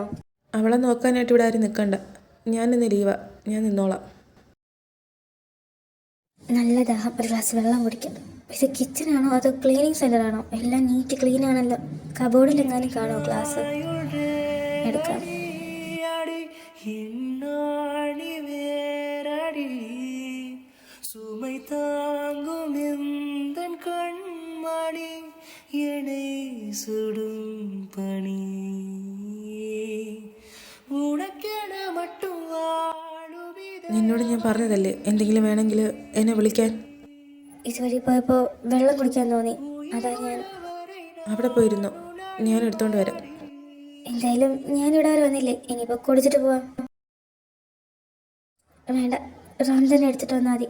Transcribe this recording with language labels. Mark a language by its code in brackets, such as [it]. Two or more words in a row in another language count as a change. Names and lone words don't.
[ml] അവളെ നോക്കാനായിട്ട് ഇവിടെ ആരും നിൽക്കണ്ട. ഞാനിന്ന് ലീവാ, ഞാൻ നിന്നോളാം. നല്ല ദാഹം, ഒരു ഗ്ലാസ് വെള്ളം കുടിക്കാം. ഇത് കിച്ചണാണോ അതോ ക്ലീനിങ് സെൻ്റർ ആണോ? എല്ലാം നീറ്റ് ക്ലീൻ ആണല്ലോ. കബോർഡിൽ എങ്ങാനും കാണോ ഗ്ലാസ്? എടുക്കാം. [ta] சுமை தாங்கும் எந்த கண்மணி என்னை சுடும் பணி உனக்கென மட்டும் வாழும் [ml] നിന്നോട് ഞാൻ പറഞ്ഞതല്ലേ എന്തെങ്കിലും വേണമെങ്കിൽ എന്നെ വിളിക്കാൻ. ഇതുവഴി പോയപ്പോൾ വെള്ളം കുടിക്കാൻ തോന്നി. അതാ ഞാൻ. അവിടെ പോയിരുന്നു, ഞാൻ എടുത്തോണ്ട് വരാം. എന്തായാലും ഞാനിവിടെ വരെ വന്നില്ലേ, ഇനിയിപ്പോൾ കുടിച്ചിട്ട് പോവാം. വേണ്ട, റാം തന്നെ എടുത്തിട്ട് വന്നാൽ മതി.